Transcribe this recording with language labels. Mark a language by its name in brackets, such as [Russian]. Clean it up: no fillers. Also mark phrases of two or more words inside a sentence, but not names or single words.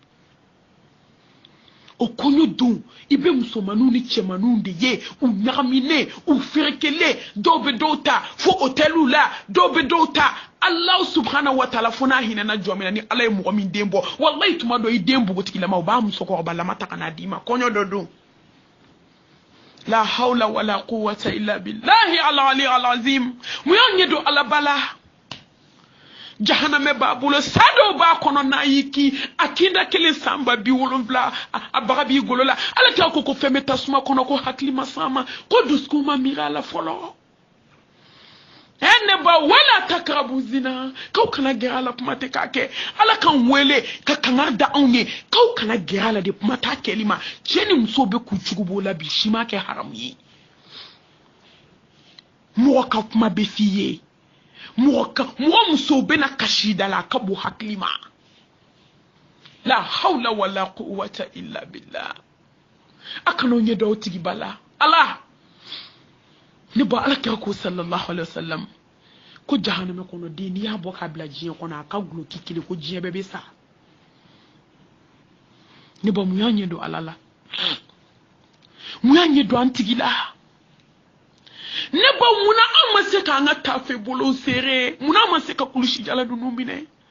[Bambara] o kɔɲɔ don i bɛ musomaninw ni cɛmaninw de ye u ɲagaminen u ferekelen dɔw bɛ dɔw ta fo hôteliw la dɔw bɛ dɔw ta [Arabic] الله سبحانه وتعالى [Bambara] fo n'a hinɛna jɔ min na ni ala ye mɔgɔ min den bɔ wallahi tuma dɔ i den bogotigilama u b'a musokɔrɔbalama ta ka n'a d'i ma kɔɲɔ dɔ don [Arabic] لا حول ولا قوة إلا بالله العلي العظيم [Bambara] mun y'an ɲɛ don ala bala jahanamɛ b'a bolo sa dɔw b'a kɔnɔ n'a y'i kin a kinda kelen san ba 70 a baga b'i golo la ala kira ko fɛn bɛ tasuma kɔnɔ ko hakili ma s'a ma ko dusukun ma miiri a la fɔlɔ ne ba [Arabic] ولا تقربوا الزنا [Bambara] k'aw kana gɛrɛ a la kuma tɛ k'a kɛ ala k'an wele ka kangari da anw ye k'aw kana gɛrɛ a la de kuma t'a kɛli ma cɛ ni muso bɛ k'u cogo b'o la bi si ma kɛ haramu ye mɔgɔ ka kuma bɛ f'i ye mɔgɔ muso bɛna kasi da la a ka bon hakili ma [Arabic] لا حول ولا قوة إلا بالله [Bambara] a kana ɲɛ dɔw tigi ba la ala ne ba ala kira ko [Arabic] صلى الله عليه وسلم [Bambara] ko jahanama kɔnɔ den n'i y'a bɔ k'a bila diɲɛ kɔnɔ a ka guloki kelen ko diɲɛ bɛɛ bɛ sa ne ba mun y'an ɲɛ don ala la mun y'an ɲɛ don an tigi la ne ba munna an ma se k'an ka tafe bolo serré munna an ma se ka kulusi jala ninnu minɛ